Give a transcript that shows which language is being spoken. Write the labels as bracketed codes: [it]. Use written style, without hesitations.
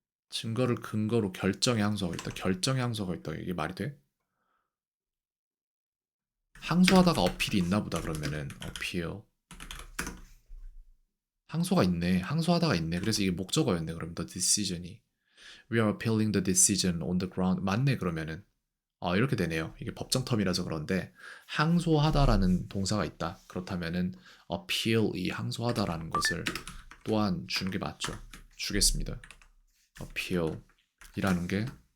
[ko] 증거를 근거로 결정에 항소하고 있다. 결정에 항소하고 있다. 이게 말이 돼? 항소하다가 어필이 있나 보다. 그러면은 appeal. 항소가 있네. 항소하다가 있네. 그래서 이게 목적어였네. 그럼 [en] the decision [ko] 이. [en] We are appealing the decision on the ground. [ko] 맞네. 그러면은. 이렇게 되네요. 이게 법정 텀이라서 그런데 항소하다라는 동사가 있다. 그렇다면은 appeal이 항소하다라는 것을 또한 주는 게 맞죠. 주겠습니다. appeal이라는 게